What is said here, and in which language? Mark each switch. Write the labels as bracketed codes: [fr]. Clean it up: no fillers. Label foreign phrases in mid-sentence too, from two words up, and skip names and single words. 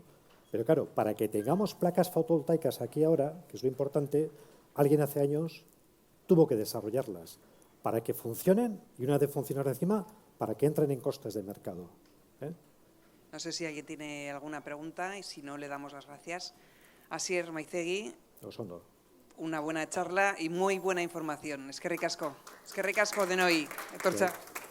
[es] Pero claro, para que tengamos placas fotovoltaicas aquí ahora, que es lo importante, alguien hace años tuvo que desarrollarlas para que funcionen y una vez funcionar encima, para que entren en costes de mercado. No sé si alguien tiene alguna pregunta y si no, le damos las gracias. Asier Maizegi. [eu] Osondo. [es] Una buena charla y muy buena información. [eu] Eskerrik asko. Eskerrik asko denoi. Etortza.